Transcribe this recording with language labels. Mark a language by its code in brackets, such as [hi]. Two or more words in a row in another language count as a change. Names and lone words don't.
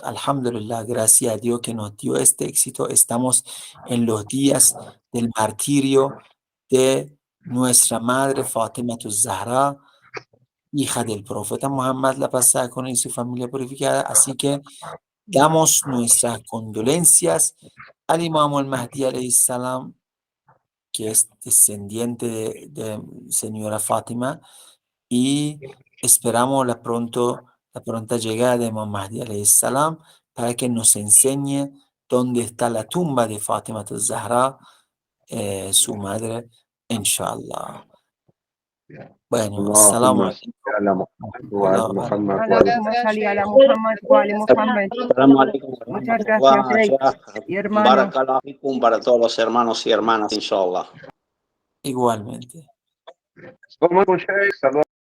[es] Alhamdulillah, gracias a Dios que nos dio este éxito. Estamos en los días del martirio de nuestra madre Fatima Zahra, hija del profeta Muhammad, la pasada con él y su familia purificada. Así que damos nuestras condolencias al Imam al-Mahdi [ar] عليه السلام, [es] que es descendiente de señora Fátima, y esperamos la pronta llegada de Imam Mahdi [ar] عليه السلام [es] para que nos enseñe dónde está la tumba de Fátima Zahra, su madre, inshallah. [ar] Bueno, السلام عليكم. اللهم صل على محمد و آل محمد. [es] Muchas gracias, y hermano. [ar] بارك الله فيكم [es] para todos los hermanos y hermanas, inshallah. Igualmente. Saludos.